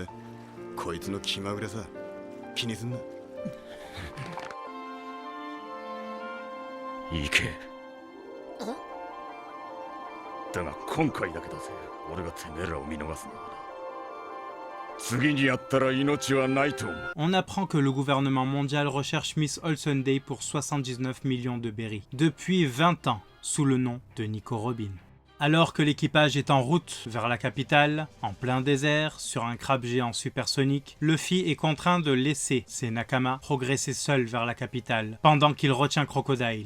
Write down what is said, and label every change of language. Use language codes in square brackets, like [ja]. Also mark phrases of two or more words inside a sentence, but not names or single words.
[ja] こいつの気まぐれさ、気にすんな。行け。だが今回だけだぜ、俺がてめえらを見逃すのはな。次にやったら命はないと思う。 [fr] On apprend que le gouvernement mondial recherche Miss Olsunday pour 79 millions de berries, depuis 20 ans, sous le nom de Nico Robin. Alors que l'équipage est en route vers la capitale, en plein désert, sur un crabe géant supersonique, Luffy est contraint de laisser ses Nakama progresser seuls vers la capitale, pendant qu'il retient Crocodile.